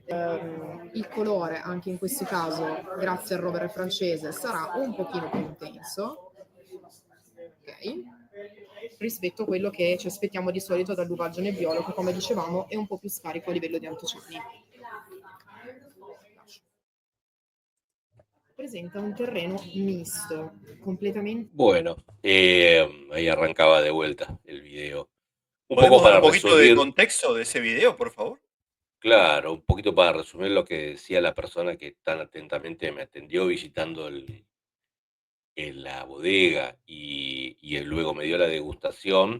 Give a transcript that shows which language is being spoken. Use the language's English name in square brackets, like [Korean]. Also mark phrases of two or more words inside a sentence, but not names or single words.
[Italian] Il colore anche in questo caso, grazie al rovere francese, sarà un pochino più intenso, ok? Rispetto a quello che ci aspettiamo di solito dall'uvaggio nebbiolo, che come dicevamo è un po' più scarico a livello di antociani. Presenta un terreno misto, completamente. [Spanish] Bueno, ahí arrancaba de vuelta el video. Un poco ¿Podemos dar para un poquito de resumir, contexto de ese video, por favor? claro, un poquito para resumir lo que decía la persona que tan atentamente me atendió visitando en la bodega, luego me dio la degustación.